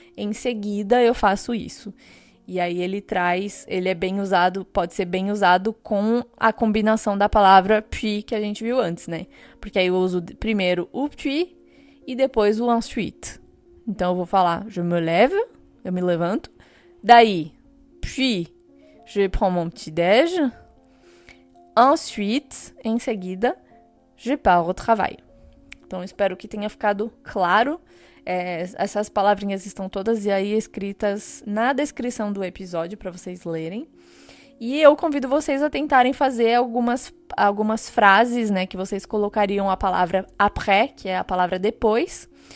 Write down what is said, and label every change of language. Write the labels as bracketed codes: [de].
[pt] Em seguida, eu faço isso. E aí ele é bem usado, pode ser bem usado com a combinação da palavra puis que a gente viu antes, né? Porque aí eu uso primeiro o puis e depois o ensuite. Então, eu vou falar, [fr] je me lève, [pt] eu me levanto. [fr] Daí, puis, je prends mon petit déj. Ensuite, [pt] em seguida, [fr] je pars au travail. [pt] Então, espero que tenha ficado claro. Essas palavrinhas estão todas aí escritas na descrição do episódio para vocês lerem. E eu convido vocês a tentarem fazer algumas frases, né, que vocês colocariam a palavra après, que é a palavra depois.